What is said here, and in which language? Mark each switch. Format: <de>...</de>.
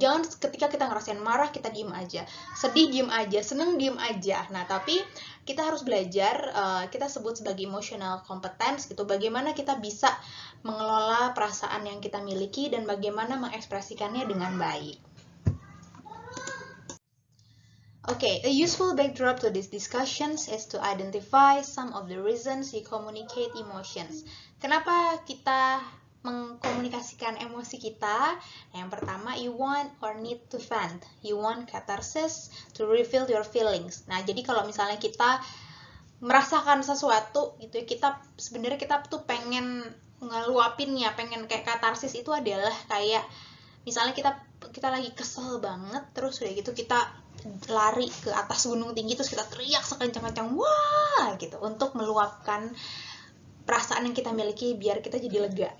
<id>Jangan ketika kita ngerasain marah kita diem aja, sedih diem aja, seneng diem aja. Nah, tapi kita harus belajar, kita sebut sebagai emotional competence gitu, bagaimana kita bisa mengelola perasaan yang kita miliki dan bagaimana mengekspresikannya dengan baik.</id> <en>Okay, a useful backdrop to these discussions is to identify some of the reasons we communicate emotions.</en> <id>Kenapa kita mengkomunikasikan emosi kita? Yang pertama,</id> <en>you want or need to vent. You want catharsis to reveal your feelings.</en> <id>Nah, jadi kalau misalnya kita merasakan sesuatu gitu, kita sebenarnya kita tuh pengen ngeluapinnya, pengen kayak katarsis itu adalah kayak misalnya kita lagi kesel banget, terus udah gitu kita lari ke atas gunung tinggi, terus kita teriak sekencang-kencang wah gitu untuk meluapkan perasaan yang kita miliki biar kita jadi lega.</id>